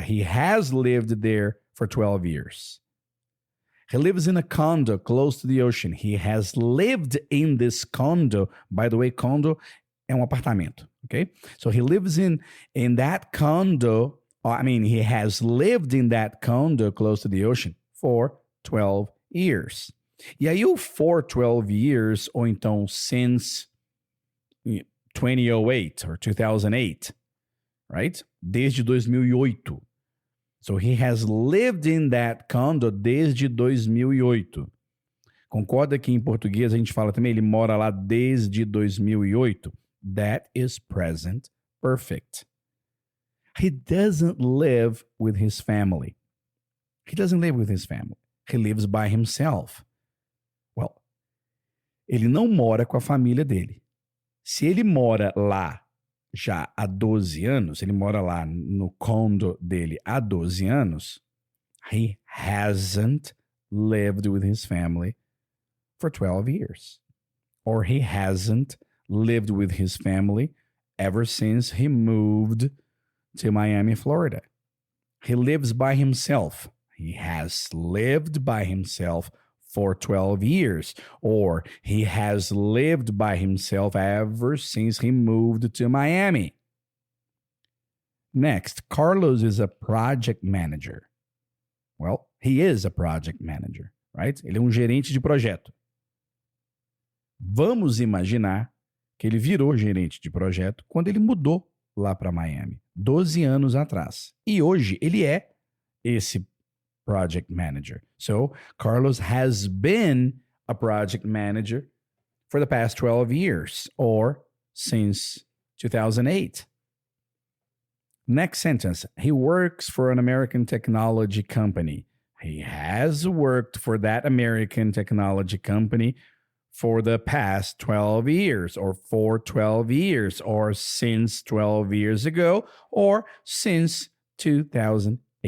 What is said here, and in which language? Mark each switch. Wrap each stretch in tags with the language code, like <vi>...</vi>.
<en>He has lived there for 12 years. He lives in a condo close to the ocean. He has lived in this condo. By the way,</en> <pt>condo é apartamento, okay?</pt> <en>So he lives in that condo. He has lived in that condo close to the ocean for 12 years.</en> <pt>E aí o</pt> <en>for 12 years,</en> <pt>ou então</pt> <en>since 2008 or 2008, right?</en> <pt>Desde 2008.</pt> <en>So he has lived in that condo</en> <pt>desde 2008. Concorda que em português a gente fala também, ele mora lá desde 2008?</pt> <en>That is present perfect. He doesn't live with his family. He doesn't live with his family. He lives by himself.</en> <pt>Well, ele não mora com a família dele. Se ele mora lá já há 12 anos, ele mora lá no condo dele há 12 anos,</pt> <en>he hasn't lived with his family for 12 years. Or he hasn't lived with his family ever since he moved to Miami, Florida. He lives by himself. He has lived by himself for 12 years, or he has lived by himself ever since he moved to Miami. Next, Carlos is a project manager. Well, he is a project manager, right?</en> <pt>Ele é gerente de projeto. Vamos imaginar que ele virou gerente de projeto quando ele mudou lá para Miami, 12 anos atrás. E hoje ele é esse project manager.</pt> <en>So, Carlos has been a project manager for the past 12 years or since 2008. Next sentence. He works for an American technology company. He has worked for that American technology company for the past 12 years or for 12 years or since 12 years ago or since 2008.</en>